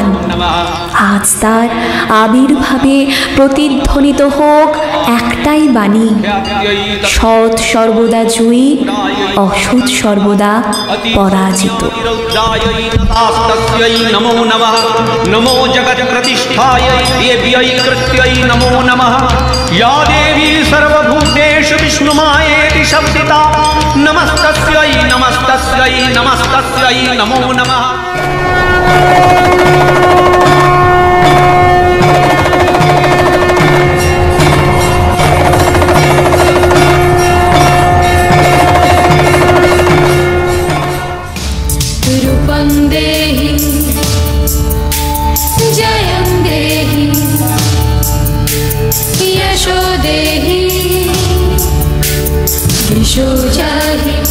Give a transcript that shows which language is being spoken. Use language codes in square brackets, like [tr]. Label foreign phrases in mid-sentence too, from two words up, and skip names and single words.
[bn] আজ তার আবির্ভাবে প্রতিধ্বনিত হোক একটাই বাণী, সৎ সর্বদা জয়ী, অসৎ সর্বদা পরাজিত। [sa] নমো নমঃ নমো জগৎ প্রতিষ্ঠাयै দেব্यै কৃত্यै নমো নমঃ। या देवी सर्वभूतेषु विष्णुमायेति शब्दिता नमस्तस्यै नमस्तस्यै नमस्तस्यै नमो नमः। रूपं देहि जयं देहि यशो देहि दिशो जाहि।